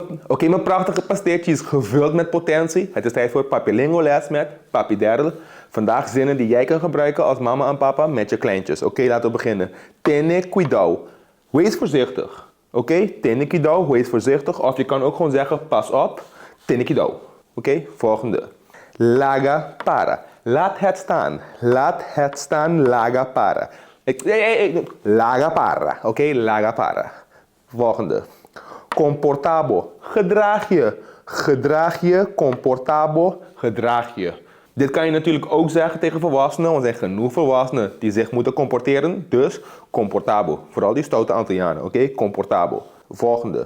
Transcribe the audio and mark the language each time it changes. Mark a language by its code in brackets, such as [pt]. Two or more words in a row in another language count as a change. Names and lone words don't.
[nl] Oké, mijn prachtige pasteertje is gevuld met potentie. Het is tijd voor Papi Lingo les met Papi Derl. Vandaag zinnen die jij kan gebruiken als mama en papa met je kleintjes. Oké, laten we beginnen. [pap] Ten cuidado. [nl] Wees voorzichtig. Oké, [pap] ten cuidado, [nl] wees voorzichtig. Of je kan ook gewoon zeggen, pas op. [pap] Ten cuidado. [nl] Oké, volgende. [pap] Laga para. [nl] Laat het staan. Laat het staan, [pap] laga para. Laga para. Oké, laga para. [nl] Volgende. Comportabo. Gedraag je. Gedraag je. Comportabo. Gedraag je. Dit kan je natuurlijk ook zeggen tegen volwassenen, want er zijn genoeg volwassenen die zich moeten comporteren. Dus comportabo. Vooral die stoute Antillianen. Oké? Comportabo. Volgende.